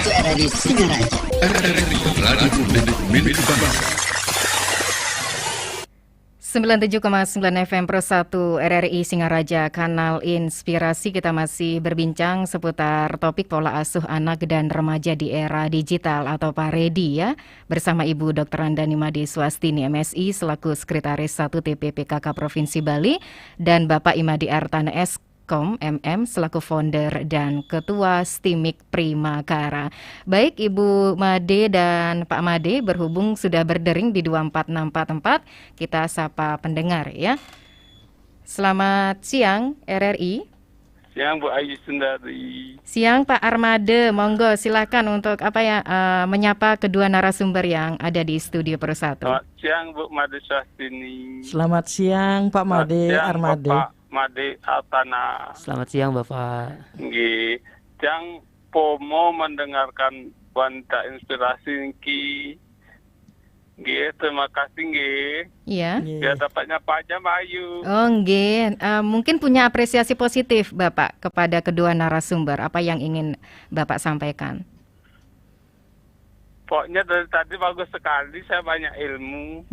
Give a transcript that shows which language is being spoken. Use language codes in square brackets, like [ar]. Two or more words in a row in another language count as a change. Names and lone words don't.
[id] RRI Radio Publik milik bangsa. 97,9 FM Pro 1 RRI Singaraja, kanal Inspirasi. Kita masih berbincang seputar topik pola asuh anak dan remaja di era digital atau PAREDI ya, bersama Ibu Dr. Andani Made Swastini MSI selaku Sekretaris 1 TPPKK Provinsi Bali dan Bapak Imadi Artana Kom MM selaku founder dan ketua Stimik Primakara. Baik Ibu Made dan Pak Made, berhubung sudah berdering di 24644, kita sapa pendengar ya. Selamat siang RRI. Siang Bu Ayu Sundari. Siang Pak Armade, monggo silakan untuk menyapa kedua narasumber yang ada di studio Pro 1. Selamat siang Bu Made Swastini. Selamat siang Pak Made Armade. Bapak Made Altana. Selamat siang Bapak. Nggih, jang pomo mendengarkan wanita inspirasi niki. Nggih, terima kasih nggih. Iya. Biar dapatnya Pak Jam Ayu. Oh nggih, mungkin punya apresiasi positif Bapak kepada kedua narasumber. Apa yang ingin Bapak sampaikan? Pokoknya dari tadi bagus sekali, saya banyak ilmu.